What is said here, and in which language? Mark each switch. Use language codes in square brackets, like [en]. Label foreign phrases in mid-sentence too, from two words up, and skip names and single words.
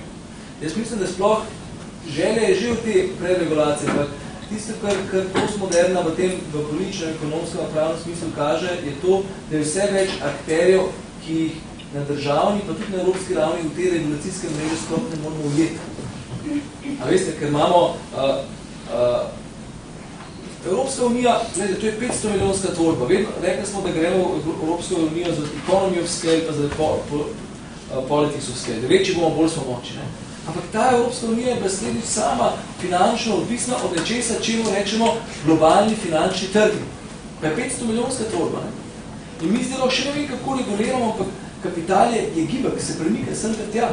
[sl] Jaz mislim, da sploh želja je že v te preregulacije, ampak tisto, kar postmoderna v političnem, ekonomskem, pravnem smislu kaže, je to, da je vse več akterjev, ki jih na državni, pa tudi na evropski ravni v te regulacijske mreže sploh ne moramo ujeti. A veste, ker imamo Evropska unija, gledajte, to je 500 milijonska tvorba. Rekli smo, da gremo v Evropsko unijo za [en] economy of scale, [sl] pa za [en] politics of scale. [sl] Večji bomo, bolj smo moči. Ne? Ampak ta Evropska unija je naslednjič sama finančno odvisna od nečesa, čemu rečemo globalni finančni trgi. Pa je 500 milijonska tvorba. Ne? In mi zdaj še ne vem, kako reguliramo, ampak kapital je gibek, se premika sem ter tja.